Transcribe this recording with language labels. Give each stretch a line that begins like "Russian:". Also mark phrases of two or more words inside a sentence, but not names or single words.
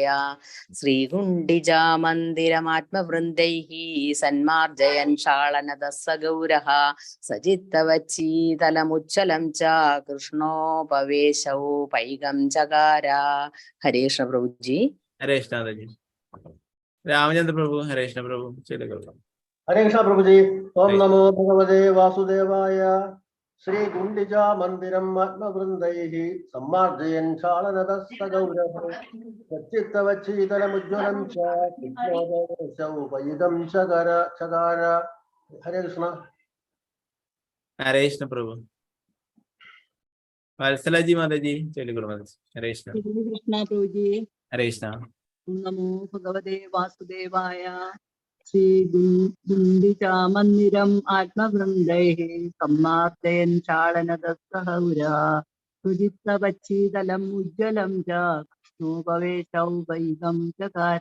Sanskrit: श्रीकुण्डिजा मन्दिरमात्मवृन्दैः सन्मार्जयन् क्षालनदस्स गौरः सजित्तवच्चीतलमुज्ज्वलं च कृष्णोपवेशौपैकं चकार.
Malayalam: ഹരേ കൃഷ്ണ പ്രഭുജി. ഹരേ കൃഷ്ണ മാതാജി. രാമചന്ദ്ര പ്രഭു. ഹരേ കൃഷ്ണ പ്രഭു ചൊല്ലിക്കോളൂ.
Hindi: हरे कृष्ण प्रभु जी.
Sanskrit: ओम नमो भगवते वासुदेवाय. श्री गुंडिजा मंदिरम आत्मवृंदैः सम्मार्जयन् क्षालनदस्स गौरः सच्चित्तवच्छीतलमुज्ज्वलं च कृष्णोपवेशौपैकं चकार.
Hindi: हरे कृष्ण.
Malayalam: ഹരേ കൃഷ്ണ പ്രഭു. വത്സലജി മാതാജി ചൊല്ലിക്കോളൂ മാതാജി. ഹരേ കൃഷ്ണ. കൃഷ്ണ പ്രഭുജി. ഹരേ കൃഷ്ണ.
Sanskrit: नमो भगवते वासुदेवाय. श्रीकुण्डिजा मन्दिरं आत्मवृन्दैः सम्मार्जयन् क्षालनदस्स गौरः सुचित्तवच्छीतलं उज्ज्वलं च कृष्णोपवेशौपैकं चकार.